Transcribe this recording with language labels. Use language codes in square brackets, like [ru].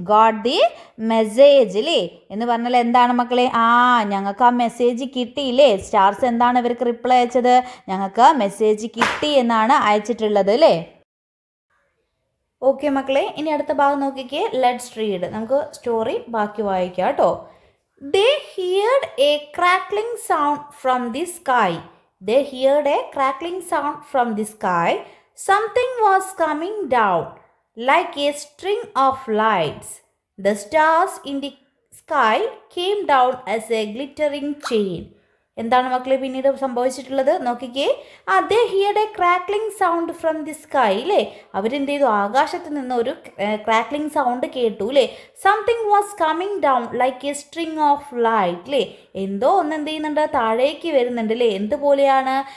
[en] got the message [ml] അല്ലേ എന്ന് പറഞ്ഞാൽ എന്താണ് മക്കളെ? ഞങ്ങൾക്ക് ആ മെസ്സേജ് കിട്ടിയില്ലേ. സ്റ്റാർസ് എന്താണ് ഇവർക്ക് റിപ്ലൈ അയച്ചത്? ഞങ്ങൾക്ക് മെസ്സേജ് കിട്ടി എന്നാണ് അയച്ചിട്ടുള്ളത് അല്ലേ. ഓക്കെ മക്കളെ, ഇനി അടുത്ത ഭാഗം നോക്കിക്കേ. [en] Let's read. [ml] നമുക്ക് സ്റ്റോറി ബാക്കി വായിക്കാം കേട്ടോ. [en] They heard a crackling sound from the sky. They heard a crackling sound from the sky. Something was coming down like a string of lights. The stars in the sky came down as a glittering chain. [ml] എന്താണ് മക്കളെ പിന്നീട് സംഭവിച്ചിട്ടുള്ളത് നോക്കിക്കേ. [en] they heard a crackling sound from the sky [ml] അല്ലേ. അവരെന്ത് ചെയ്തു? ആകാശത്ത് നിന്ന് ഒരു ക്രാക്ലിംഗ് സൗണ്ട് കേട്ടു അല്ലേ. [en] Something was coming down like a string of light അല്ലേ. [ml] എന്തോ ഒന്ന് എന്ത് ചെയ്യുന്നുണ്ട്? താഴേക്ക് വരുന്നുണ്ട് അല്ലേ. എന്തുപോലെയാണ്?